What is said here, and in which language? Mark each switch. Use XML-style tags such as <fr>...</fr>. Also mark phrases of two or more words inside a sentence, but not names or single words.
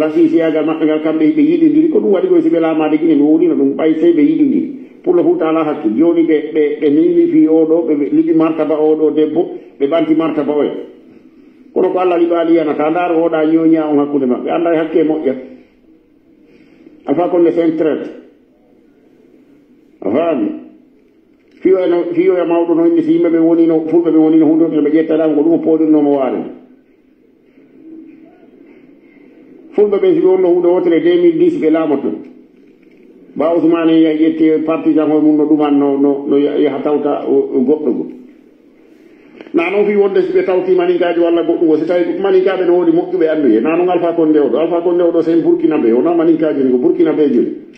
<ff>rasisiyagal maɓɓe ngal kamɓe ɓe yiɗidiri ko ɗum waɗi koye siɓe laamade guine mi wonino ɗum ɓay sey ɓe yiɗidiri</ff> <fr>pour le futa</fr> <ff>ala hakkil joni ɓe nilifi oɗo ɓe liɓi martaba oɗo debbo ɓe ɓanti martaba oya kono ko Allah liɓali yanata ndaaro oɗa ñoña on hakkude maɓɓe anda hakke moƴƴa Alpha Condé</ff> <fr>c'est un traite</fr> <ff>a faami fiyoya mawɗo no inni si yimɓe ɓe wonino fulɓe ɓe wonino hunde ɓe ƴettaɗama ko ɗum o poɗirnomo waare fulɓe ɓe si ɓe wonno hunde wotere 2010 ɓe laamoto ba Ousmane ƴetti partisan hoye mum no ɗuman no yaha tawta goɗɗo go na noon fi wonde si ɓe tawti maninkaji walla goɗɗum o si tawi maninkaɓe no woni moƴƴuɓe anduye na noon Alpha Condé oɗo sen burkinaɓe wona maninkaji ni ko burkinaɓe joni</ff>